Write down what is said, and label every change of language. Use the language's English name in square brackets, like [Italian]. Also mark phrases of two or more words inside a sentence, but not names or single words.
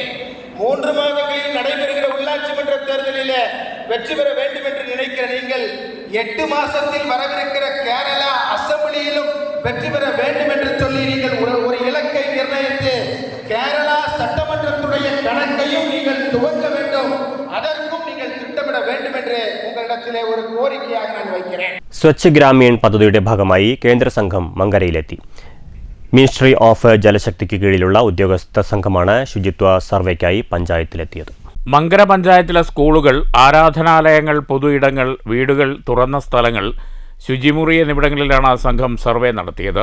[Tamil] 3 மாதங்களில் நடைபெறுகிற உள்ளாட்சி மன்ற தேர்தலிலே வெற்றி பெற வேண்டும் என்று நினைக்கிற நீங்கள் 8 மாசத்தில் வரவிருக்கிற கேரளா அசெம்பிளி போட்டியிலும் வெற்றி பெற வேண்டும் என்று சொல்லி நீங்கள் ஒரு இலக்கை நிர்ணயித்து கேரளா சட்டமன்றத்துடைய கணக்கையும் நீங்கள் துவங்க வேண்டும். அதற்கும் நீங்கள் திட்டமிட வேண்டும் என்று உங்களிடத்திலே ஒரு கோரிக்கையாக நான் വയ്க்கிறேன். [Malayalam] സ്വച്ഛ് ഗ്രാമീൺ പദ്ധതിയുടെ ഭാഗമായി കേന്ദ്ര സംഘം മങ്കരയിലെത്തി. മിനിസ്ട്രി ഓഫ് ജലശക്തിക്ക് കീഴിലുള്ള ഉദ്യോഗസ്ഥ സംഘമാണ് ശുചിത്വ സർവേക്കായി പഞ്ചായത്തിലെത്തിയത്. മങ്കര പഞ്ചായത്തിലെ സ്കൂളുകൾ, ആരാധനാലയങ്ങൾ, പൊതു ഇടങ്ങൾ, വീടുകൾ, തുറന്ന സ്ഥലങ്ങൾ, ശുചിമുറി എന്നിവിടങ്ങളിലാണ് സംഘം സർവേ നടത്തിയത്.